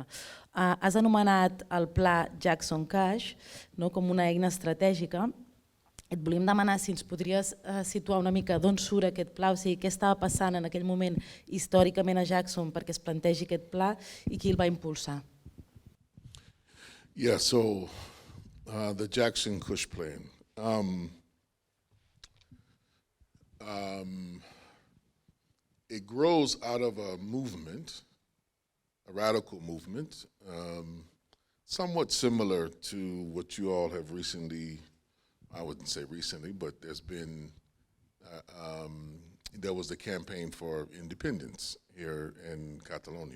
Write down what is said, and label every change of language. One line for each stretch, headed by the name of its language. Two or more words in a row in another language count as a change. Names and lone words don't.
Catalan: Has anomenat el pla Jackson Cash, no? Com una eina estratègica. Et volíem demanar si ens podries situar una mica d'on surt aquest pla, o sigui, què estava passant en aquell moment històricament a Jackson perquè es plantegi aquest pla i qui el va impulsar.
English: Yeah, so the Jackson Cush plan. It grows out of a movement, a radical movement, somewhat similar to what you all have recently, I wouldn't say recently, but there's been, there was the campaign for independence here in Catalonia.